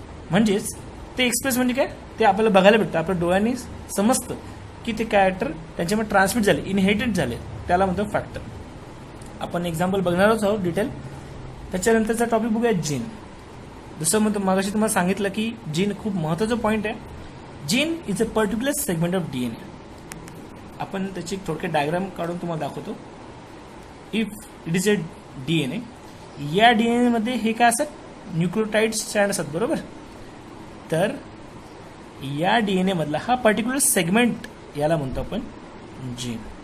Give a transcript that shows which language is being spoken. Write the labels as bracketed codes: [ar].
[mr] म्हणजेच ते एक्सप्रेस म्हणजे काय, ते आपल्याला बघायला भेटतं, आपल्या डोळ्यांनी समजतं की ते कॅरेक्टर त्यांच्यामध्ये ट्रान्समिट झाले, इनहेरिटेड झाले, त्याला म्हणतो फॅक्टर। आपण एक्झाम्पल बघणारच आहोत डिटेल। त्याच्यानंतरचा टॉपिक बघूया जीन। जसं मग मगाशी तुम्हाला सांगितलं की जीन खूप महत्त्वाचा पॉईंट आहे। [en] Gene is a particular segment of DNA. [mr] आपण त्याची थोडक्यात डायग्राम काढून तुम्हाला दाखवतो। [en] if it is a DNA, [mr] या डीएनए मध्ये हे काय असतात, न्यूक्लियोटाइड स्ट्रँड असतात, बरोबर। तर या डीएनए मधला हा पर्टिक्युलर सेगमेंट याला म्हणतो आपण जीन।